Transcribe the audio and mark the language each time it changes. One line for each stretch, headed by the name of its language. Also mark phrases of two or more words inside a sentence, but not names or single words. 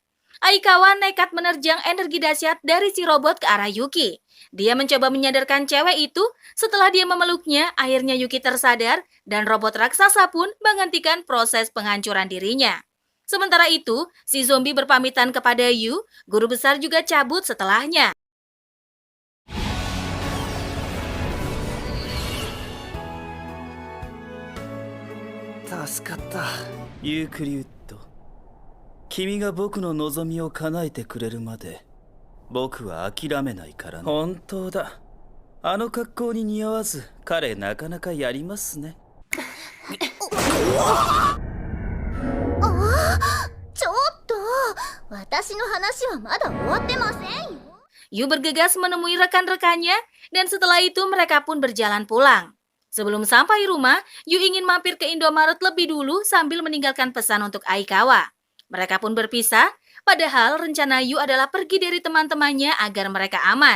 Indonesian: Aikawa nekat menerjang energi dahsyat dari si robot ke arah Yuki. Dia mencoba menyadarkan cewek itu. Setelah dia memeluknya, akhirnya Yuki tersadar dan robot raksasa pun menghentikan proses penghancuran dirinya. Sementara itu, si zombie berpamitan kepada Yu, guru besar juga cabut setelahnya.
Japanese: ユークリウッド、君が僕の望みを叶えてくれるまで僕は諦めないからね。本当だ、あの格好に似合わず彼なかなかやりますね。ちょっと、私の話はまだ終わってませんよ。
Indonesian: Yu bergegas menemui rekan-rekannya dan setelah itu mereka pun berjalan pulang. Sebelum sampai rumah, Yu ingin mampir ke Indomaret lebih dulu sambil meninggalkan pesan untuk Aikawa. Mereka pun berpisah, padahal rencana Yu adalah pergi dari teman-temannya agar mereka aman.